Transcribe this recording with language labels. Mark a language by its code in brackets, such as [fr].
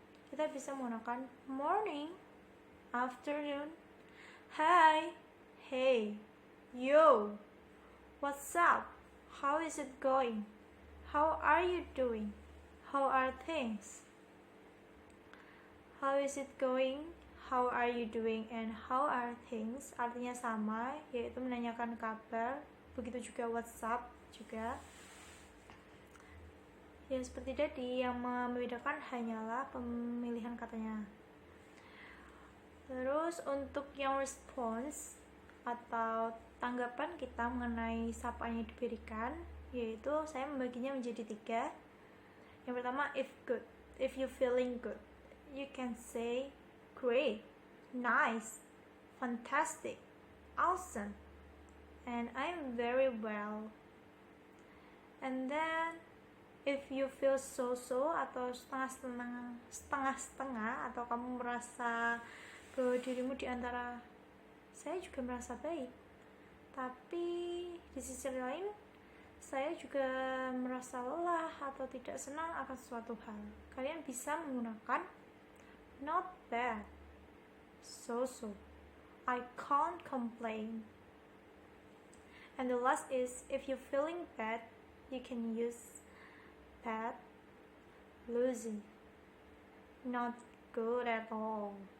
[id] Kita bisa menggunakan [en] morning, afternoon, hi, hey, yo, what's up, how is it going, how are you doing, how are things, how is it going, how are you doing, and how are things [id] artinya sama, yaitu menanyakan kabar. Begitu juga [en] what's up [id] juga. Ya seperti tadi, yang membedakan hanyalah pemilihan katanya. Terus untuk yang response atau tanggapan kita mengenai sapaan yang diberikan, yaitu saya membaginya menjadi tiga. Yang pertama, [en] if good, if you feeling good, you can say great, nice, fantastic, awesome, and I'm very well. And then if you feel so-so [id] atau setengah-setengah atau kamu merasa bahwa dirimu di antara saya juga merasa baik, tapi di sisi lain saya juga merasa lelah atau tidak senang akan suatu hal, kalian bisa menggunakan [en] not bad, so-so, I can't complain. And the last is if you're feeling bad, you can use bad, lousy, not good at all.